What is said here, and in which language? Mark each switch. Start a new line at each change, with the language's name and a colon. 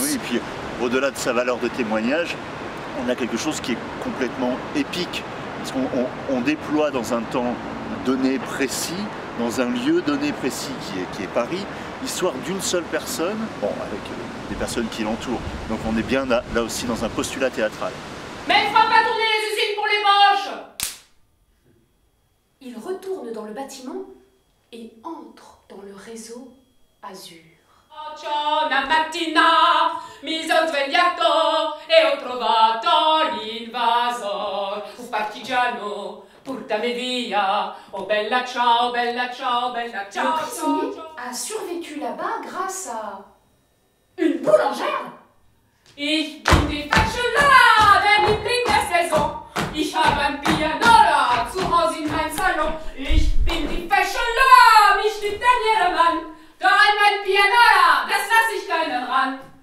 French: Oui, et puis au-delà de sa valeur de témoignage, on a quelque chose qui est complètement épique, parce qu'on déploie dans un temps donné précis, dans un lieu donné précis qui est Paris, l'histoire d'une seule personne, bon, avec des personnes qui l'entourent. Donc on est bien là aussi dans un postulat théâtral. Mais il fera pas tourner les usines pour les moches! Il retourne dans le bâtiment et entre dans le réseau Azur.
Italian: Una mattina mi son svegliato e ho trovato l'invasor, un partigiano. Portami via, oh bella ciao, bella ciao, bella ciao.
French: Le prisonnier a survécu là-bas grâce à une boulangère.
German: Ich bin die Fäschela der Liebling der Saison. Ich habe ein Pianola zu Hause in mein Salon. Ich bin die Fäschela, mich liebt ein jedermann. Da an mein Pianola, das lass ich keinen ran.